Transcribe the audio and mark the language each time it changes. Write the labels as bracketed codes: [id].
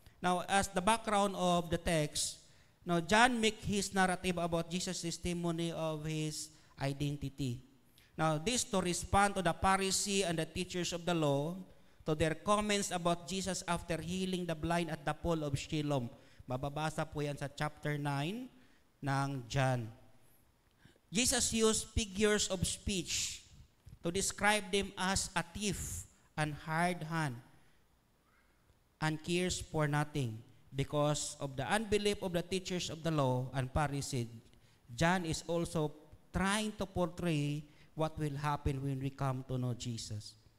[en] Now, as the background of the text, now John make his narrative about Jesus' testimony of his identity. Now, this to respond to the Pharisee and the teachers of the law, to their comments about Jesus after healing the blind at the pool of Siloam. [tl] Mababasa po yan sa chapter 9 ng John. [en] Jesus used figures of speech to describe them as a thief and hard hand and cares for nothing. Because of the unbelief of the teachers of the law and Pharisees, John is also trying to portray what will happen when we come to know Jesus.